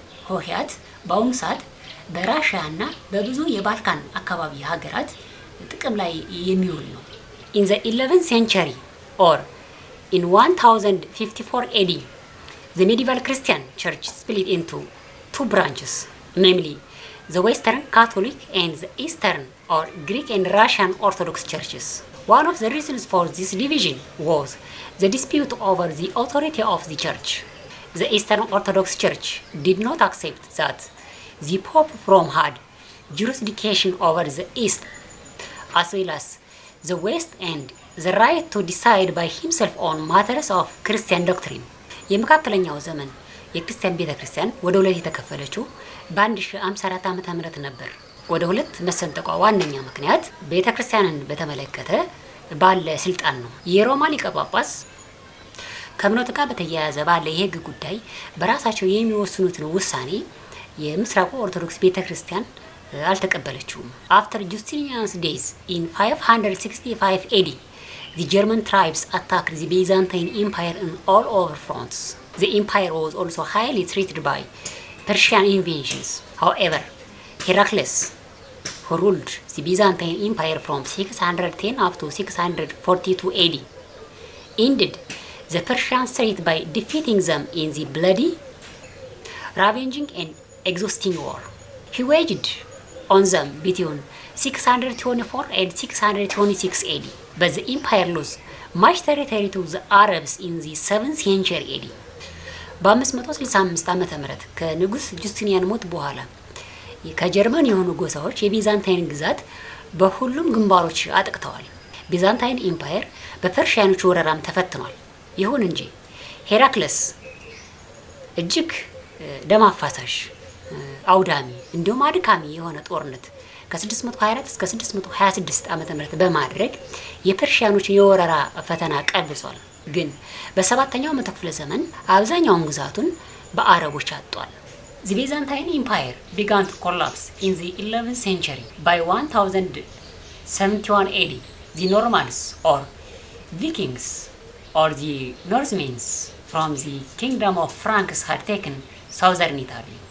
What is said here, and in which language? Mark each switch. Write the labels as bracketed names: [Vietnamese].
[Amharic] ሆሄያት በአሁኑ ሰዓት በራሽያና በብዙ የባልካን አካባቢ ሀገራት ጥቅም ላይ የሚውል ነው። [English] In the 11th century or in 1054 AD, the medieval Christian church split into two branches, namely the Western Catholic and the Eastern or Greek and Russian Orthodox churches. One of the reasons for this division was the dispute over the authority of the church. The Eastern Orthodox Church did not accept that the Pope Rome had jurisdiction over the East as well as the West and the right to decide by himself on matters of Christian doctrine. [Amharic] የመካከለኛው ዘመን የክርስቲያን ቤተክርስቲያን ወደ ሁለት የተከፈለችው በ1054 ዓመተ ምህረት ነበር። ወደ ሁለት መሰንጠቋ ዋነኛ ምክንያት ቤተክርስቲያንን በተመለከተ ባለ ስልጣን ነው። የሮማ ሊቀ ጳጳስ ከእምነቱ ጋር በተያያዘ ባለ የህግ ጉዳይ በራሳቸው የሚወስኑትን ውሳኔ የምስራቁ ኦርቶዶክስ ቤተክርስቲያን አልተቀበለችውም። [English] After Justinian's days in 565 AD, the German tribes attacked the Byzantine Empire on all over fronts. The empire was also highly threatened by Persian invasions. However, Heraclius, who ruled the Byzantine Empire from 610 up to 642 AD, ended the Persian threat by defeating them in the bloody, ravaging and exhausting war. He waged on them between 624 and 626 AD, but the empire lost much territory to the Arabs in the 7th century AD. [Amharic] በ565 ዓመተ ምህረት ከንጉስ ጁስቲኒያን ሞት በኋላ ከጀርመን የሆኑ ጎሳዎች የቢዛንታይን ግዛት በሁሉም ግንባሮች አጥቅተዋል። ቢዛንታይን ኢምፓየር በፐርሺያኖች ወረራም ተፈትኗል። ይሁን እንጂ ሄራክለስ እጅግ ደም አፋሳሽ አውዳሚ እንዲሁም አድካሚ የሆነ ጦርነት ከ624 እስከ 626 ዓመተ ምህረት በማድረግ የፐርሺያኖችን የወረራ ፈተና ቀልብሷል። ግን በሰባተኛው መቶ ክፍለ ዘመን አብዛኛውን ግዛቱን በአረቦች አጥቷል። [English] The Byzantine Empire began to collapse in the 11th century. By 1071 AD, the Normans or Vikings or the Norsemen from the kingdom of Franks had taken southern Italy.